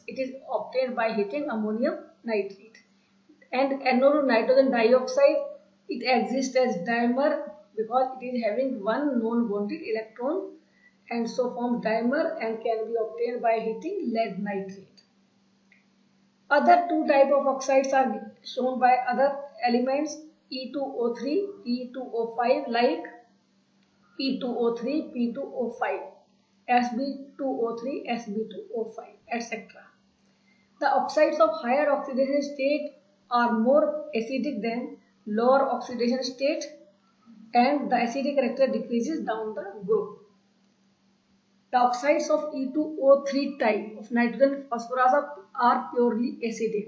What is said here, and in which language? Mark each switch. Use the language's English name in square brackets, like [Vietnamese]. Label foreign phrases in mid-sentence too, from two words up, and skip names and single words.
[English] It is obtained by heating ammonium nitrate. And NO2 nitrogen dioxide, it exists as dimer because it is having one non-bonded electron and so forms dimer and can be obtained by heating lead nitrate. Other two types of oxides are shown by other elements E2O3, E2O5 like P2O3, P2O5, Sb2O3, Sb2O5, etc. The oxides of higher oxidation state are more acidic than lower oxidation state, and the acidic character decreases down the group. The oxides of E2O3 type of nitrogen phosphorus are purely acidic.